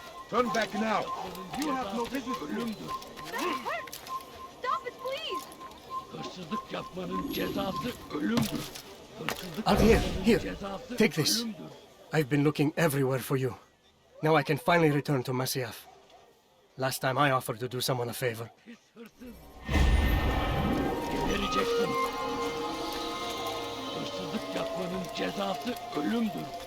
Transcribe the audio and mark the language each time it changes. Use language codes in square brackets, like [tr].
[en] Turn back now. You have no business to do. That hurts! Stop it, please! [tr] Hırsızlık yapmanın cezası ölümdür. [en] Altaïr, here. Take this. I've been looking everywhere for you. Now I can finally return to Masyaf. Last time I offered to do someone a favor. [tr] Gebereceksin. Hırsızlık yapmanın cezası ölümdür.